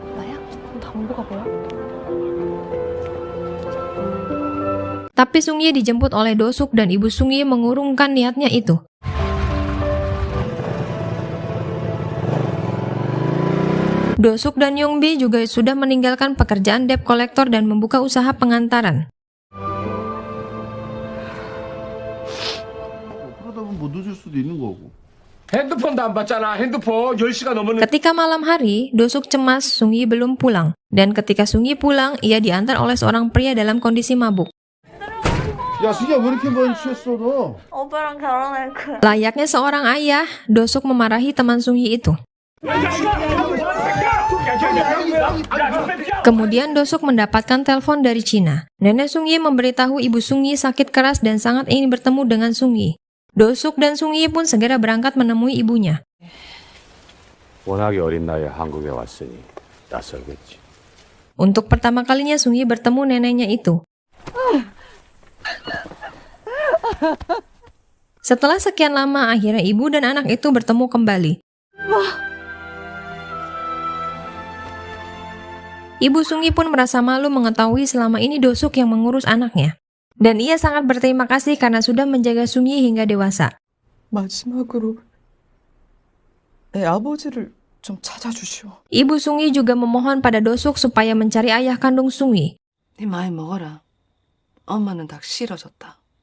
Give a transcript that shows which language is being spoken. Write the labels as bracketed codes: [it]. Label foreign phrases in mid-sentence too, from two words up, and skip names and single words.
[id] Tapi Sungyi dijemput oleh Dosuk dan ibu Sungyi mengurungkan niatnya itu. Dosuk dan Yongbi juga sudah meninggalkan pekerjaan debt collector dan membuka usaha pengantaran. [ko] 그러다 보면 뭐 늦을 수도 있는 거고. 핸드폰도 안 받잖아. 핸드폰 10시가 넘었는데. [id] Ketika malam hari, Dosuk cemas Sungyi belum pulang. Dan ketika Sungyi pulang, ia diantar oleh seorang pria dalam kondisi mabuk. [ko] 야, 승희야 왜 이렇게 많이 취했어 너? 오빠랑 결혼할 거야. [id] Layaknya seorang ayah, Dosuk memarahi teman Sungyi itu. Kemudian Dosuk mendapatkan telepon dari Cina. Nenek Sungyi memberitahu ibu Sungyi sakit keras dan sangat ingin bertemu dengan Sungyi. Dosuk dan Sungyi pun segera berangkat menemui ibunya. [ko] 워낙에 어린 나이에 한국에 왔으니 낯설겠지. [id] Untuk pertama kalinya Sungyi bertemu neneknya itu. Setelah sekian lama, akhirnya ibu dan anak itu bertemu kembali. Ibu Sungyi pun merasa malu mengetahui selama ini Dosuk yang mengurus anaknya. Dan ia sangat berterima kasih karena sudah menjaga Sungyi hingga dewasa. [ko] 마지막으로 내 아버지를 좀 찾아주시오. [id] Ibu Sungyi juga memohon pada Dosuk supaya mencari ayah kandung Sungyi. [ko] 네 많이 먹어라. 엄마는 닭 싫어졌다.